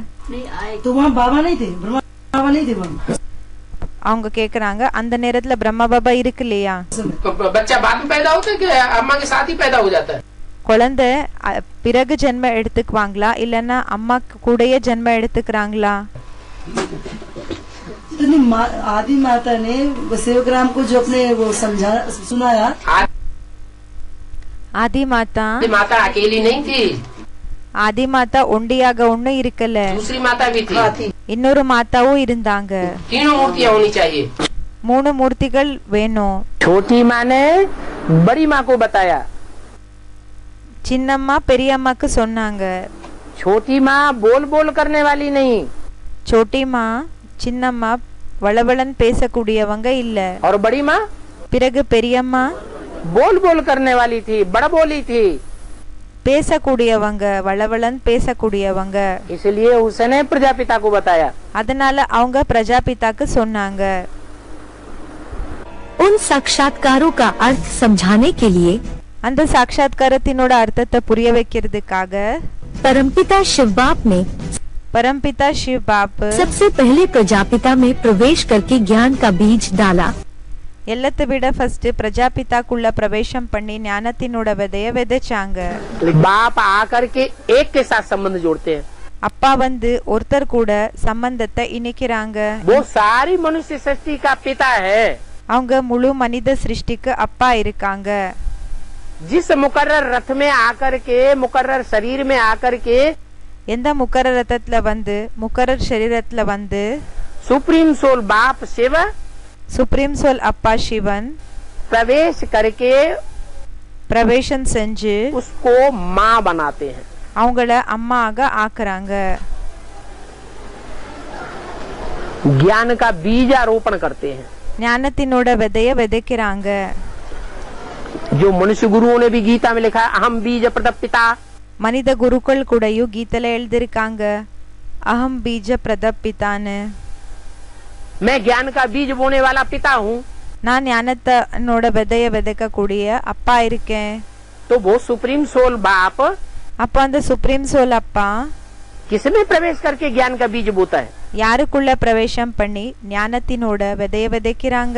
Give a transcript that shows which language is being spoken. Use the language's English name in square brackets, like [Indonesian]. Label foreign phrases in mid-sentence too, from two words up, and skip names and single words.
[Tamil] அவங்க கேக்குறாங்க, அந்த நேரத்துல பிரம்மா பாபா இருக்கு இல்லையா? குழந்தை பிறகு ஜென்மம் எடுத்துக்குவாங்களா இல்லன்னா அம்மாக்கு கூடயே ஜென்மம் எடுத்துக்கிறாங்களா? [Hindi] आदि माता ने सेवग्राम को जो अपने वो समझा सुनाया, आदि माता अकेली नहीं थी। [Tamil] ஆதி மாதா ஒண்டியாக ஒண்ணு இருக்கல, [Hindi] दूसरी माता भी थी। [Tamil] இன்னொரு மாதாவும் இருந்தாங்க. [Hindi] तीनों मूर्तियां होनी चाहिए। [Tamil] 3 மூர்த்திகள் வேணும். [Hindi] छोटी माँ ने बड़ी माँ को बताया। [Tamil] சின்னம்மா பெரியம்மாக்கு சொன்னாங்க. [Hindi] छोटी माँ बोल बोल करने वाली नहीं। छोटी माँ [Tamil] சின்னம்மா வளவளன் பேசக்கூடியவங்க இல்ல. [Hindi] और बड़ी माँ [Tamil] பிறகு பெரியம்மா [Hindi] बोल बोल करने वाली थी, बड़ा बोली थी, [Tamil] பேசக்கூடியவங்க, வளவளன் பேசக்கூடியவங்க. [Hindi] इसलिए उसने प्रजापिता को बताया। [Tamil] அதனால அவங்க பிரஜாபிதாக்கு சொன்னாங்க. [Hindi] उन साक्षात्कारों का अर्थ समझाने के लिए [Tamil] அந்த சாட்சாத்காரத்தினோட அர்த்தத்தை புரிய வைக்கிறதுக்காக [Hindi] परमपिता शिव बाप ने परमपिता शिव बाप सबसे पहले प्रजापिता में प्रवेश करके ज्ञान का बीज डाला। [Tamil] எல்லாத்தை விட ஃபர்ஸ்ட் பிரஜாபிதாக்குள்ள பிரவேசம் பண்ணி ஞானத்தினோட விதைய விதைச்சாங்க. [Hindi] बाप आकर के एक के साथ संबंध जोड़ते हैं। [Tamil] அப்பா வந்து ஒருத்தர் கூட சம்பந்தத்தை இணைக்கிறாங்க. [Hindi] वो सारी मनुष्य सृष्टि का पिता है। [Tamil] அவங்க முழு மனித சிருஷ்டிக்கு அப்பா இருக்காங்க. [Hindi] जिस मुकर्रर रथ में आकर के, मुकर्रर शरीर में आकर के, [Tamil] எந்த முக்கரர் ரத்தத்துல வந்து முக்கரர் சரீரத்துல வந்து [English] supreme soul [Hindi] बाप शिव, [English] supreme soul [Tamil] அப்பா சிவன் [Hindi] प्रवेश करके [Tamil] பிரவேசம் செஞ்சு [Hindi] उसको माँ बनाते हैं। [Tamil] அவங்கள அம்மாக ஆக்குறாங்க. [Hindi] ज्ञान का बीजारोपण करते हैं। [Tamil] ஞானத்தினோட விதைய விதைக்கிறாங்க. [Hindi] जो मनुष्य गुरुओं ने भी गीता में लिखा, [Sanskrit] अहम बीज प्रदप पिता। [Tamil] மனித குருக்கள் கூடயும் கீதையில எழுதிருக்காங்க, [Sanskrit] अहम् बीज प्रदः [Tamil] பிதான்னு. [Hindi] मैं ज्ञान का बीज बोने वाला पिता हूँ। [Tamil] நான் ஞானத்தனோட விதைய விதைக்க கூடிய அப்பா இருக்கேன். [Hindi] तो वो [English] supreme soul [Hindi] बाप [Tamil] அப்ப அந்த [English] supreme soul [Tamil] அப்பா [Hindi] किसमें प्रवेश करके ज्ञान का बीज बोता है? [Tamil] யாருக்குள்ள பிரவேசம் பண்ணி ஞானத்தினோட விதைய விதைக்கிறாங்க?